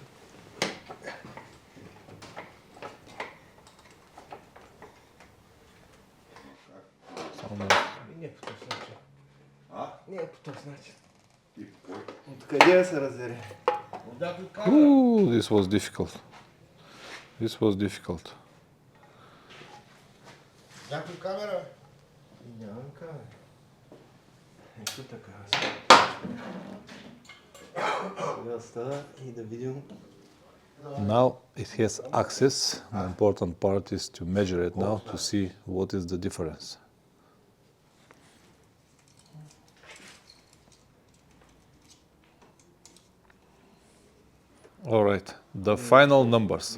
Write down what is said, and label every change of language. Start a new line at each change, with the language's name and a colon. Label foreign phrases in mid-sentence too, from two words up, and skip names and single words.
English: Ooh, this was difficult. This was difficult.
Bulgarian: Някой камера? Нямам камера. Ето така. Сега става и да видим.
English: Now it has axis. The important part is to measure it now to see what is the difference. All right, the final numbers.